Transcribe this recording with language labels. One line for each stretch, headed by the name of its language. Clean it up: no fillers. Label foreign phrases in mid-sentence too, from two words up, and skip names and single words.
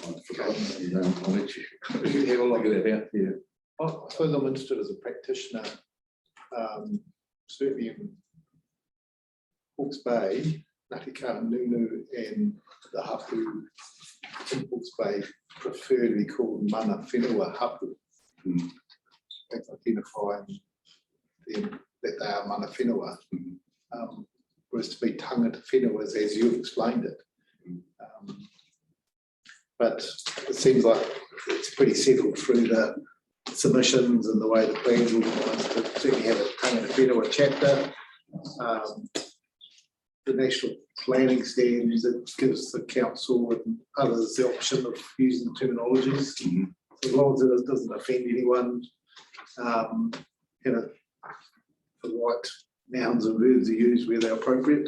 English: I've forgotten, and I'll let you have a look at that out there. I suppose I'm interested as a practitioner, certainly in Hawke's Bay, Ngāti Kahungunu and the hapu in Hawke's Bay prefer to be called
Māori: mana whenua hapu.
English: That's identifying them that they are
Māori: mana whenua,
English: whereas to be
Māori: tangata whenua
English: is as you've explained it. But it seems like it's pretty settled through the submissions and the way the plan's organised to certainly have a
Māori: tangata whenua
English: chapter. The National Planning Standards, it gives the council and others the option of using terminologies. As long as it doesn't offend anyone, the right nouns and verbs are used where they're appropriate.